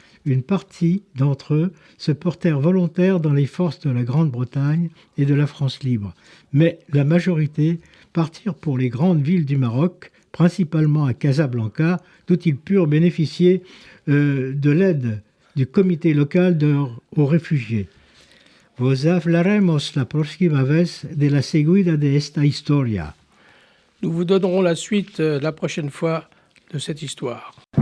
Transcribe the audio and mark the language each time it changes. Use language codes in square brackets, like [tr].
[fr] Une partie d'entre eux se portèrent volontaires dans les forces de la Grande-Bretagne et de la France libre, mais la majorité partirent pour les grandes villes du Maroc, principalement à Casablanca, d'où ils purent bénéficier de l'aide du comité local aux réfugiés. [lad] Vos hablaremos la próxima vez de la seguida de esta historia. [fr] Nous vous donnerons la suite la prochaine fois de cette histoire.